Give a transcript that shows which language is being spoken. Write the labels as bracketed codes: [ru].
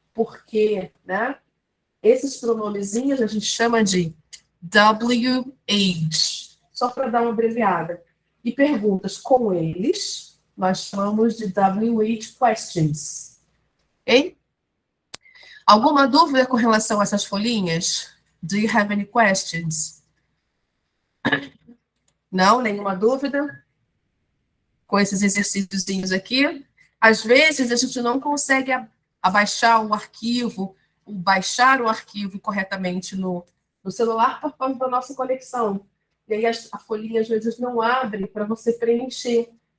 [pt] porque, né? Esses pronomezinhos a gente chama de WH, só para dar uma abreviada. E perguntas com eles, nós chamamos de WH questions. Ok? Alguma dúvida com relação a essas folhinhas? [en] Do you have any questions? [pt] Não? Nenhuma dúvida? Com esses exercíciozinhos aqui? Às vezes a gente não consegue abaixar o arquivo, ou baixar o arquivo corretamente no celular por causa da nossa conexão. E aí a folhinha às vezes não abre para você preencher.